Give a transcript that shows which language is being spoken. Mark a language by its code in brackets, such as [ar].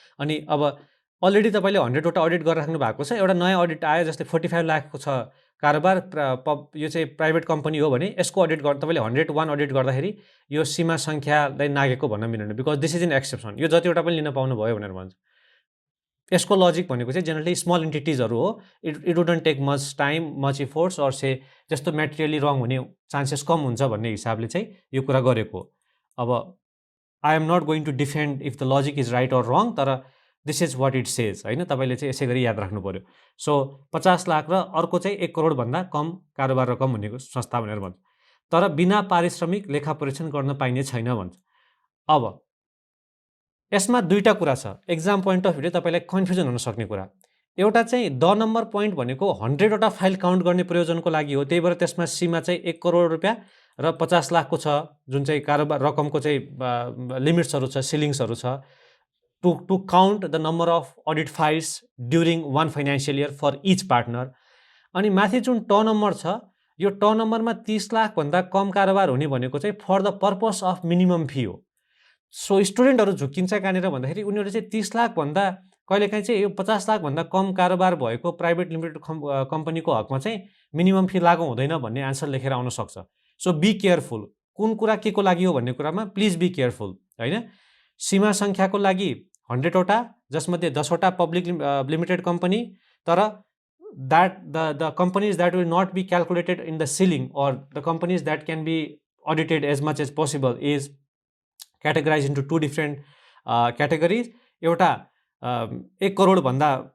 [ne] अनि अब अलरेडी तपाईँले 100वटा अडिट गरिराख्नु भएको छ, एउटा नयाँ अडिट आयो जस्तै 45 लाखको छ कारोबार, यो चाहिँ प्राइभेट कम्पनी हो भने यसको अडिट तपाईँले 101 अडिट गर्दाखेरि यो सीमा सङ्ख्यालाई नागेको भन्न मिल्दैन, [en] Because this is an exception. [ne] यो जतिवटा पनि लिन पाउनु भयो भनेर भन्छ। यसको लजिक भनेको चाहिँ जेनरली स्मल इन्टिटिजहरू हो, [en] it wouldn't take much time, much efforts, [ne] और से जस्तो मेटेरियली रङ हुने चान्सेस कम हुन्छ भन्ने हिसाबले चाहिँ यो कुरा गरेको। [en] अब I am not going to defend if the logic is right or wrong, तर this is what it says होइन। [ne] तपाईँले चाहिँ यसै गरी याद राख्नु पऱ्यो। सो 50 लाख र अर्को चाहिँ 1 करोडभन्दा कम कारोबार रकम हुनेको संस्था भनेर भन्छ। तर बिना पारिश्रमिक लेखा परीक्षण गर्न पाइने छैन भन्छ। अब यसमा दुईटा कुरा छ, एक्जाम पोइन्ट अफ भ्यूले तपाईँलाई कन्फ्युजन हुन सक्ने कुरा। एउटा चाहिँ द नम्बर पोइन्ट भनेको 100वटा फाइल काउन्ट गर्ने प्रयोजनको लागि हो, त्यही भएर त्यसमा सीमा चाहिँ 1 करोड रुपियाँ र 50 लाखको छ, जुन चाहिँ कारोबार रकमको चाहिँ लिमिट्सहरू छ, सिलिङ्सहरू छ, [en] To count the number of audit files during 1 financial year for each partner. [ne] अनि माथि जुन ट नम्बर छ, यो ट नम्बरमा 30 लाखभन्दा कम कारोबार हुने भनेको चाहिँ for the purpose of minimum fee हो। सो स्टुडेन्टहरू झुक्किन्छ कहाँनिर भन्दाखेरि उनीहरू चाहिँ 30 लाखभन्दा कहिलेकाहीँ चाहिँ यो 50 लाखभन्दा कम कारोबार भएको प्राइभेट लिमिटेड कम्पनीको हकमा चाहिँ मिनिमम फी लागु हुँदैन भन्ने आन्सर लेखेर आउन सक्छ। सो बी केयरफुल, कुन कुरा के को लागि हो भन्ने कुरामा प्लिज बी केयरफुल होइन। सीमा सङ्ख्याको लागि 100वटा, जसमध्ये 10वटा पब्लिक लिमिटेड कम्पनी, [en] तर the companies that will not be calculated in the ceiling or the companies that can be audited as much as possible is categorized into 2 different categories। [ne] एउटा 1 करोडभन्दा